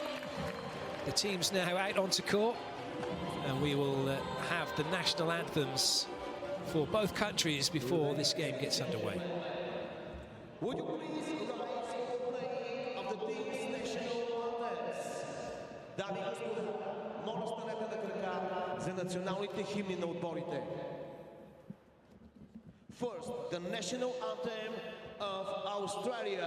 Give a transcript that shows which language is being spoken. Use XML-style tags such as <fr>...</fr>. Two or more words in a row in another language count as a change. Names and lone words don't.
<en>The team's now out onto court, and we will have the national anthems for both countries before this game gets underway. Would you please rise for the playing of the team's national anthems?</en> <bg>Дами и господа, моля станете на крака за националните химни на отборите.</bg> <en>First, the national anthem of Australia.</en>